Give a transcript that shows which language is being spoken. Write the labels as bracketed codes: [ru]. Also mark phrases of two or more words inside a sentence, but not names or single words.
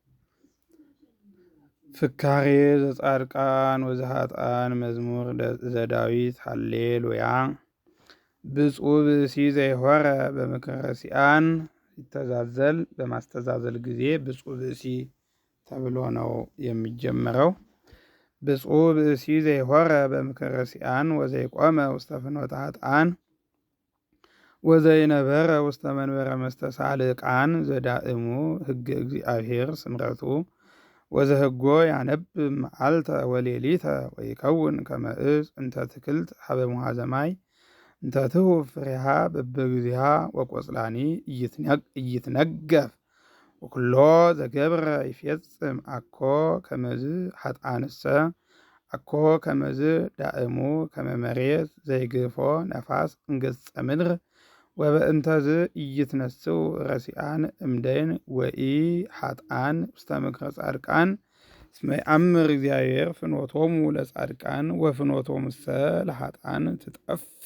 [gez] ፍካሬ ዘጻድቃን ወዘኃጥአን መዝሙር ዘዳዊት ሃሌሉያ። ብፁዕ ብእሲ ዘይሖረ በምክረ ሲአን። [am] ሲተዛዘል በማስተዛዘል ጊዜ ብፁዕ ብእሲ ተብሎ ነው የሚጀመረው። [gez] ብፁዕ ብእሲ ዘይሖረ በምክረ ሲአን ወዘይቆመ ውስተ ፍኖተ ኃጥአን ወዘይነበረ ውስተ መንበረ መስተሳልቃን ዘዳእሙ ሕገ እግዚአብሔር ስምረቱ ወዘህጎ ያነብብ መዓልተ ወሌሊተ ወይከውን ከመ ዕፅ እንተ ትክልት ሀበ ሙሃዘ ማይ እንተ ትሁብ ፍሬሃ በበጊዜሃ ወቆጽላኒ ኢይትነገፍ ወኩሎ ዘገብረ ይፌጽም አኮ ከመዝ ኃጥአንሰ አኮ ከመዝ ዳእሙ ከመ መሬት ዘይግፎ ነፋስ እንገጸ ምድር ወበእንተዝ ኢይትነስኡ ረሲአን እምደይን ወኢ ኃጥአን ውስተ ምክረ ጻድቃን እስመ ይአምር እግዚአብሔር ፍኖቶሙ ለጻድቃን ወፍኖቶሙሰ ለኃጥአን ትጠፍ።